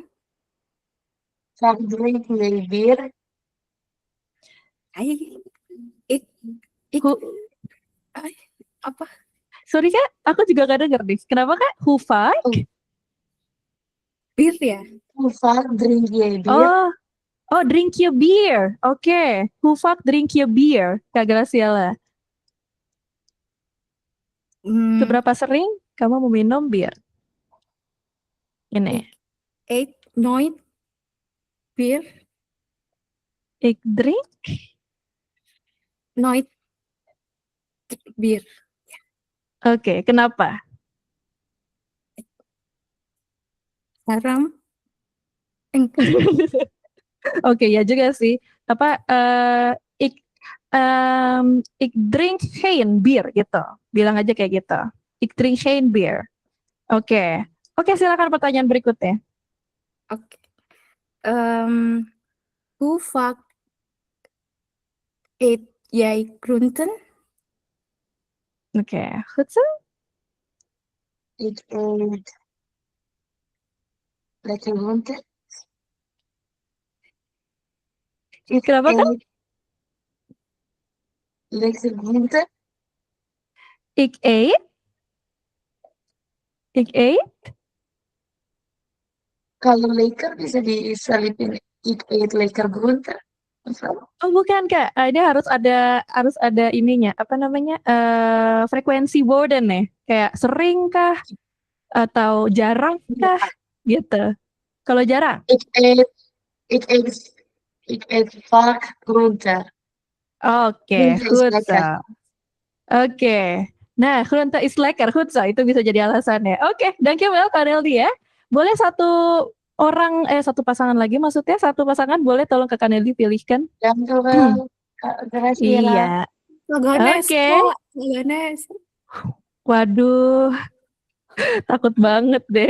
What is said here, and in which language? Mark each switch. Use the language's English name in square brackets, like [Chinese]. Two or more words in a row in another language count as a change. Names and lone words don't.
[Dutch] Drink bir. [Indonesian] Apa? Sorry Kak, aku juga gak denger nih. Kenapa Kak? Hufak? Bir ya? [Dutch] Hufak drink bir. [English] Oh, drink your beer. Oke. Hufak drink your beer, [Indonesian] Kak Graciela. Seberapa sering kamu meminum bir? Ini. [Dutch] Eat nooit bir. Ik drink? Nooit bir. [Indonesian] Oke, kenapa? Haram. Oke, ya juga sih. [Dutch] Apa ik drink geen bier gitu. [Indonesian] Bilang aja kayak gitu. [Dutch] Ik drink geen bier. [Indonesian] Oke. Oke, silakan pertanyaan berikutnya. Oke. [Dutch] Hoe vaak eet jij groenten? Oke, goed zo. Ik eet lekker groente. [Indonesian] Kenapa kan? [Dutch] Lekker groente. Ik eet. [Indonesian] Kalau lekker bisa diselipin [Dutch] ik eet lekker groente. [Indonesian] Oh bukan Kak, ini harus ada ininya, apa namanya, frekuensi boden nih, kayak sering kah atau jarang kah gitu. Kalau jarang? [Dutch] Ik eet vaak groente. Oke, goed zo. Oke, nah groente is lekker, goed zo, [Indonesian] itu bisa jadi alasannya. Oke, dankjewel Kak Neldi ya. Boleh satu pasangan lagi, maksudnya satu pasangan boleh tolong ke Kak Neldi pilihkan. [Dutch] Dankjewel Kak Graciela. [Indonesian] Iya. Oke. Waduh, takut banget deh.